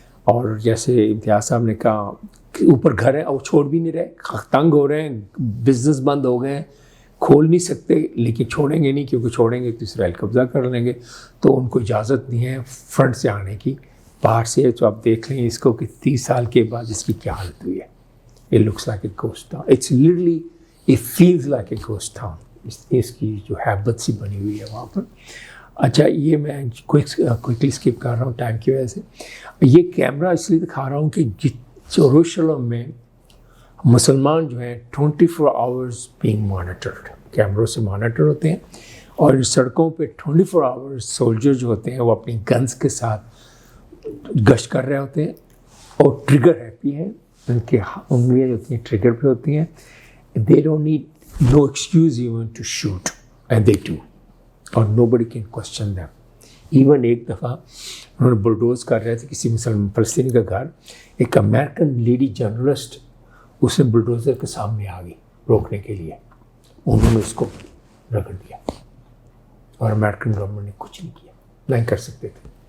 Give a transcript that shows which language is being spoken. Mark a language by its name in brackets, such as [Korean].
[Urdu] اور جیسے امتیاز صاحب نے کہا اوپر گھر ہے اور چھوڑ بھی نہیں رہے, تنگ ہو رہے ہیں, بزنس بند ہو گئے ہیں, کھول نہیں سکتے, لیکن چھوڑیں گے نہیں, کیونکہ چھوڑیں گے تو اسرائیل قبضہ کر لیں گے. تو ان کو اجازت نہیں ہے فرنٹ سے آنے کی, باہر سے. تو آپ دیکھ لیں اس کو کہ 30 سال کے بعد اس کی کیا حالت ہوئی ہے. [English] It looks like a ghost town. It's literally, it feels like a ghost town. [Urdu] اس کی جو حیبت سی بنی ہوئی ہے وہاں پر. اچھا, یہ میں کوئکلی اسکپ کر رہا ہوں ٹائم کی وجہ سے. یہ کیمرہ اس لیے دکھا رہا ہوں کہ یروشلم میں مسلمان جو ہیں 24 [English] hours being monitored, [Urdu] کیمروں سے مانیٹر ہوتے ہیں. اور سڑکوں پہ 24 آورز سولجر جو ہوتے ہیں وہ اپنی گنز کے ساتھ گشت کر رہے ہوتے ہیں, اور ٹریگر ہیپی ہیں, ان کی انگلیاں جو ہوتی ہیں ٹریگر پہ ہوتی ہیں. [English] They don't need no excuse even to shoot, and they do, اور nobody can question them. [Urdu] Even ایک دفعہ انہوں نے بلڈوز کر رہے تھے کسی مسلمان فلسطینی کا گھر, ایک امریکن لیڈی جرنلسٹ اس نے بلڈوزر کے سامنے آ گئی روکنے کے لیے, انہوں نے اس کو رگڑ دیا, اور امریکن گورنمنٹ نے کچھ نہیں کیا, نہیں کر سکتے تھے.